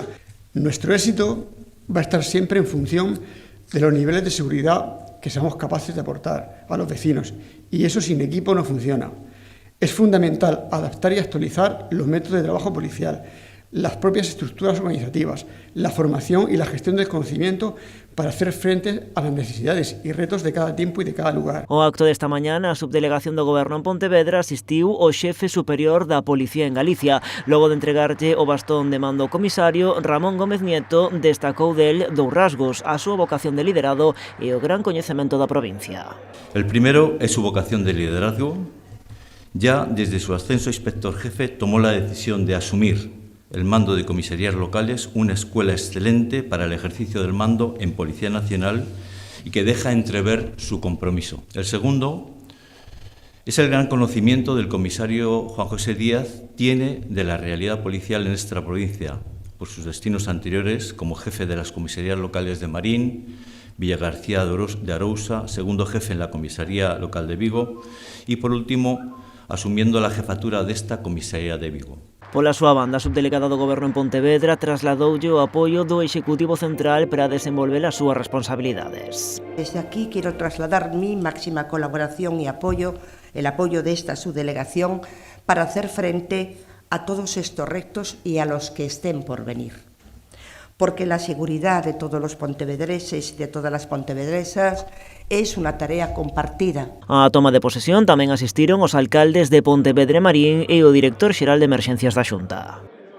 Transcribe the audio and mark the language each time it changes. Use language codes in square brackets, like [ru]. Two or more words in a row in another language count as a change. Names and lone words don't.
[es] Nuestro éxito va a estar siempre en función de los niveles de seguridad que seamos capaces de aportar a los vecinos, y eso sin equipo no funciona. Es fundamental adaptar y actualizar los métodos de trabajo policial, las propias estructuras organizativas, la formación y la gestión del conocimiento para hacer frente a las necesidades y retos de cada tiempo y de cada lugar. [gl] O acto desta mañá na subdelegación do Goberno en Pontevedra asistiu o xefe superior da Policía en Galicia. Logo de entregarlle o bastón de mando ao comisario, Ramón Gómez Nieto destacou del dous rasgos: a súa vocación de liderado e o gran coñecemento da provincia. [es] El primero es su vocación de liderazgo. Ya desde su ascenso a inspector jefe tomó la decisión de asumir el mando de comisarías locales, una escuela excelente para el ejercicio del mando en Policía Nacional y que deja entrever su compromiso. El segundo es el gran conocimiento del comisario Juan José Díaz tiene de la realidad policial en nuestra provincia, por sus destinos anteriores como jefe de las comisarías locales de Marín, Villagarcía de Arousa, segundo jefe en la comisaría local de Vigo y, por último, asumiendo la jefatura desta comisaría de Vigo. [gl] Pola súa banda, a subdelegada do Goberno en Pontevedra trasladoulle o apoio do Executivo Central para desenvolver as súas responsabilidades. [es] Desde aquí quiero trasladar mi máxima colaboración y apoyo, el apoyo de esta subdelegación para hacer frente a todos estos retos y a los que estén por venir. Porque la seguridad de todos los pontevedreses y de todas las pontevedresas es [gl] unha tarea compartida. A toma de posesión tamén asistiron os alcaldes de Pontevedra e Marín e o director xeral de Emerxencias da Xunta.